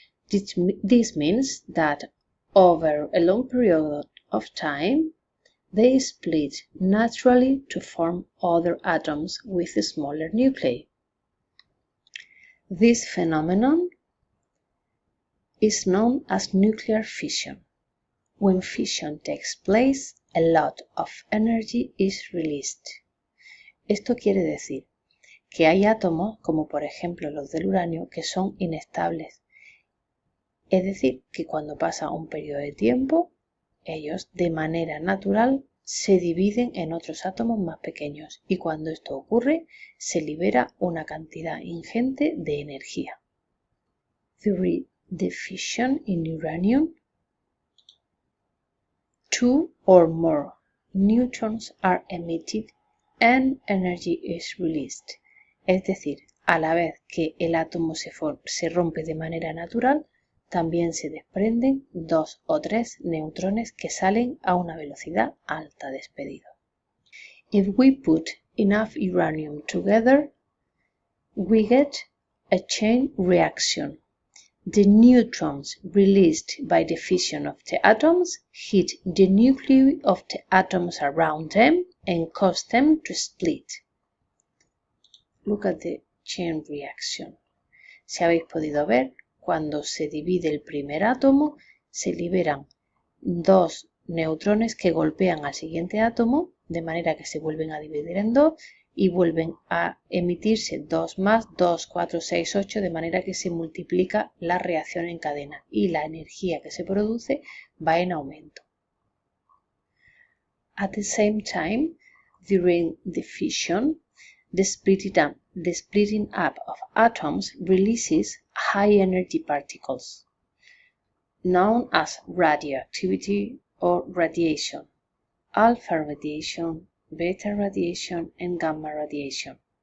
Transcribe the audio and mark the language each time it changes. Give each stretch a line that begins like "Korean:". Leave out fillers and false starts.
English: This means that over a long period of time, they split naturally to form other atoms with smaller nuclei. This phenomenon is known as nuclear fission. When fission takes place, a lot of energy is released.
Spanish: Esto quiere decir que hay átomos, como por ejemplo los del uranio, que son inestables. Es decir, que cuando pasa un periodo de tiempo, ellos de manera natural se dividen en otros átomos más pequeños, y cuando esto ocurre, se libera una cantidad ingente de energía.
English: During the fission in uranium, 2 or more neutrons are emitted and energy is released.
Spanish: Es decir, a la vez que el átomo se rompe de manera natural, también se desprenden 2 o 3 neutrones que salen a una velocidad alta despedido.
English: If we put enough uranium together, we get a chain reaction. The neutrons released by the fission of the atoms hit the nuclei of the atoms around them and cause them to split. Look at the chain reaction.
Spanish: Si habéis podido ver, cuando se divide el primer átomo, se liberan 2 neutrones que golpean al siguiente átomo, de manera que se vuelven a dividir en 2 y vuelven a emitirse 2 más, 2, 4, 6, 8, de manera que se multiplica la reacción en cadena y la energía que se produce va en aumento.
English: At the same time, during the fission, the splitting up of atoms releases high-energy particles, known as radioactivity or radiation, alpha radiation, beta radiation, and gamma radiation.